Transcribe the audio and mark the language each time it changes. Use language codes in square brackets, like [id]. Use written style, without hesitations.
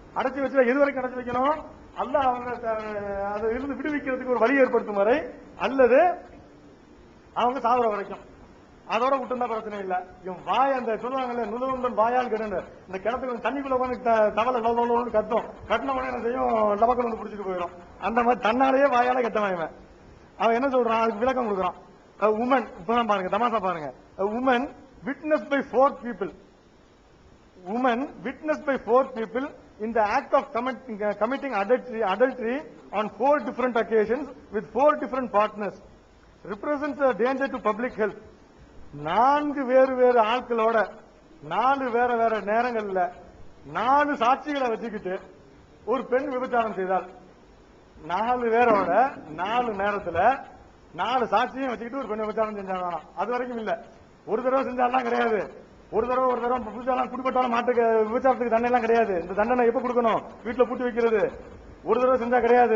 [ta] அடைச்சு வச்சா எது வரைக்கும் அடைச்சு வைக்கணும்? அல்லாஹ் அவங்க அதை இருந்து விடுவிக்கிறதுக்கு ஒரு வழி ஏற்படுத்தும் வரை, அல்லது அவங்க சாகுற வரைக்கும். அதோட விட்டுருந்தா பிரச்சனை இல்ல. இவன் வாய் அந்த சொல்லுவாங்கல்ல, நுதவுண்டன் வாயால் கெடுன்னு, இந்த கிணத்துக்கு தண்ணிக்குள்ள வந்து தவளை லோன்னு கத்தும், கட்டின உடனே என்ன செய்யும், லபக்கல் வந்து பிடிச்சிட்டு போயிடும். அந்த மாதிரி தன்னாலேயே வாயால கெட்டவன். அவன் என்ன சொல்றான், அதுக்கு விளக்கம் கொடுக்குறான். உமன், இப்பதான் பாருங்க தமாசா பாருங்க. [en] Woman witnessed by 4 people. Woman witnessed by 4 people in the act of committing adultery on 4 different occasions with 4 different partners represents a danger to public health. [ta] 4 வேறு ஆட்களோட 4 வேற நேரங்கள்ல 4 சாட்சிகளை வச்சுக்கிட்டு ஒரு பெண் விபச்சாரம் செய்தால், 4 பேரோட 4 நேரத்துல 4 சாட்சியும் வச்சுக்கிட்டு ஒரு பெண் விபச்சாரம் செஞ்சாங்க. அது வரைக்கும் இல்ல, ஒரு தடவை செஞ்சாலாம் கிடையாது. ஒரு தடவை புதுசாலாம் குடிப்பட்டாலும் மாட்டுக்கு விபச்சாரத்துக்கு தண்டனை எல்லாம் கிடையாது. இந்த தண்டனை எப்ப கொடுக்கணும்? வீட்டுல பூட்டி வைக்கிறது. ஒரு தடவை செஞ்சா கிடையாது.